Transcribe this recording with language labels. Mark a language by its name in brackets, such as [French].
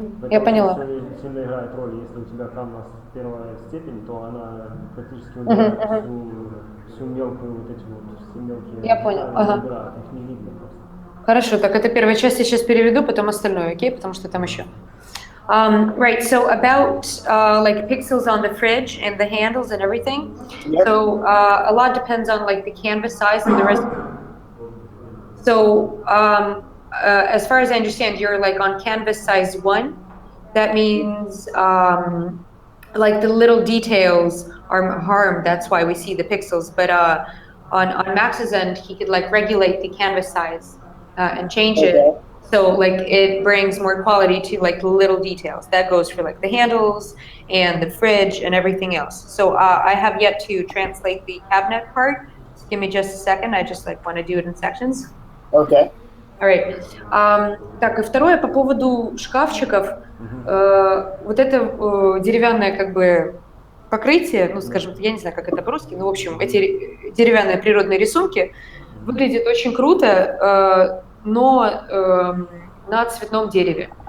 [Russian] Я поняла. Все сильно играет роль. Если у тебя Canvas первая степень, то она практически убирает всю мелкую, вот эти вот все мелкие Я понял. убирает, их не видно просто. Хорошо, так это первая часть, я сейчас переведу, потом остальное, окей? Потому что там еще. [English] Right, so about like pixels on the fridge and the handles and everything. Yep. So a lot depends on like the canvas size and the rest. So as far as I understand, you're like on canvas size 1. That means like the little details are harmed. That's why we see the pixels. But on Max's end, he could like regulate the canvas size and change it. So like it brings more quality to like the little details. That goes for like the handles and the fridge and everything else. So I have yet to translate the cabinet part. So give me just a second. I just like want to do it in sections. Okay. All right. [Russian] Так, и второе по поводу шкафчиков. Вот это деревянное как бы покрытие, ну скажем, я не знаю, как это по-русски, но в общем эти деревянные природные рисунки выглядят очень круто, но на цветном дереве.